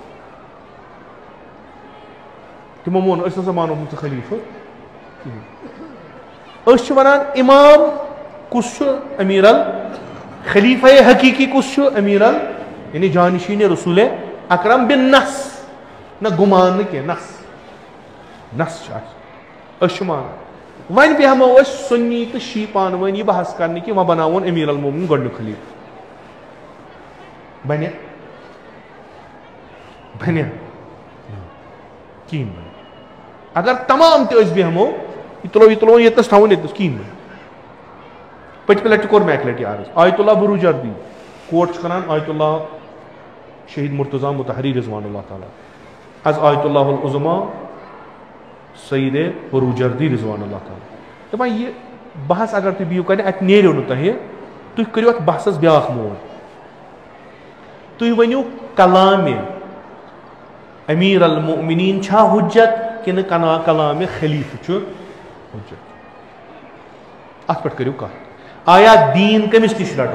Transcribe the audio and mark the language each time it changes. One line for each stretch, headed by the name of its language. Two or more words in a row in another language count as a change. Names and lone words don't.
Kashmiri: تِمو مون أسۍ نسا مانوکھ ژٕ خلیٖفہٕ کِہیٖنۍ أسۍ چھِ ونان امام کُس چھُ أمیٖر الخلیٖفہ حقیٖقی کُس چھُ أمیٖر ال یعنی جانشین رسول اکرم بن نس نہ گمان نہ کینٛہہ نس چھُ اَسہِ أسۍ چھِ مانان وۄنۍ بیہمو أسۍ سُنی تہٕ شی پانہٕ ؤنۍ یہِ بحث کرنہِ کہِ وۄنۍ بناوون أمیٖر المومنیٖن گۄڈنیُک خلیٖفہٕ بنہِ کِہیٖنۍ بنہِ اگر تمام تہِ أسۍ بیہمو یہِ تُلو ییٚتنس تھاوُن ییٚتنس کِہیٖنۍ بنہِ پٔتمہِ لٹہِ کوٚر مےٚ اکہِ لٹہِ عرض آیت اللہ بروجردی کوٹ چھُ کران آیت اللہ شہید مرتضیٰ مطہری
Arabic: رضوان اللہ تعالیٰ
Kashmiri: از آیت اللہ العظما سید بروجردی
Arabic: رضوان اللہ تعالیٰ
Kashmiri: دپان یہِ بحث اگر تُہۍ بِہِو کرنہِ اتہِ نیریو نہٕ تۄہہِ تُہۍ کٔرِو اتھ بحثس بیاکھ موڑ تُہۍ ؤنِو کلامِ أمیٖر المومنیٖن چھا حُجت کِنہٕ کلامِ خلیٖفہٕ چھُ حُجت اتھ پٮ۪ٹھ کٔرِو کتھ آیا دیٖن کٔمِس نِش رٹو